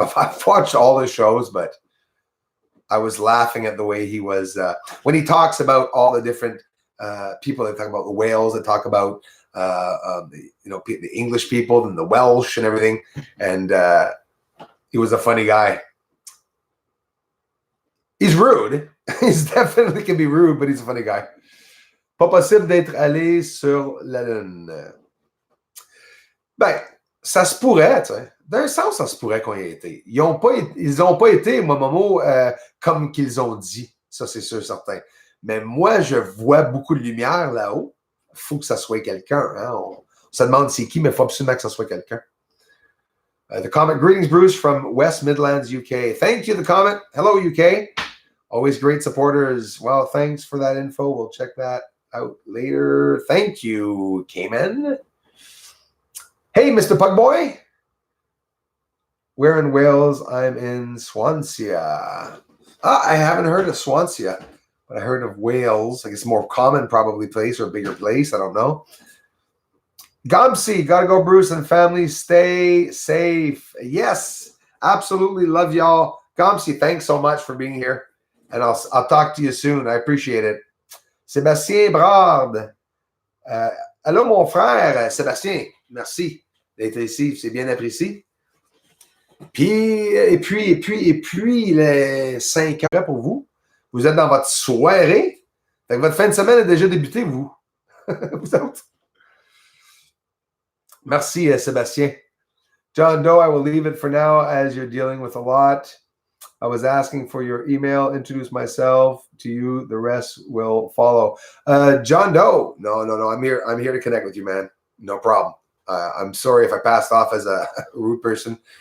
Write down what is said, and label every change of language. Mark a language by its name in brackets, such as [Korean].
[English] I've watched all his shows, but I was laughing at the way he was when he talks about all the different people. They talk about the Wales. They talk about the English people and the Welsh and everything. And he was a funny guy. He's rude. He's definitely can be rude, but he's a funny guy. [French] Pas possible d'être allé sur la Lune. Ben, ça se pourrait, tu sais. D'un sens, ça se pourrait qu'on y ait été. Ils n'ont pas été, Momo, comme qu'ils ont dit. Ça, c'est sûr, certain. Mais moi, je vois beaucoup de lumière là-haut. Il faut que ça soit quelqu'un. Hein? On se demande c'est qui, mais il faut absolument que ça soit quelqu'un. [English] The comment, greetings, Bruce, from West Midlands, UK. Thank you, the comment. Hello, UK. Always great supporters. Well, thanks for that info. We'll check that out later. Thank you, Cayman. Hey, Mr. Pugboy. We're in Wales. I'm in Swansea. I haven't heard of Swansea, but I heard of Wales. I guess more common probably place or a bigger place. I don't know. Gomsey, gotta go, Bruce and family. Stay safe. Yes, absolutely. Love y'all. Gomsey, thanks so much for being here. And I'll talk to you soon. I appreciate it. Sébastien Brard. [French] Allô, mon frère, Sébastien. Merci d'être ici. C'est bien apprécié. Et puis, les 5 heures pour vous. Vous êtes dans votre soirée. Fait que votre fin de semaine a déjà débuté, vous. Vous autres. Merci, Sébastien. [English] John Doe, I will leave it for now as you're dealing with a lot. I was asking for your email, introduce myself to you. The rest will follow. John Doe. No. I'm here to connect with you, man. No problem. I'm sorry if I passed off as a rude person.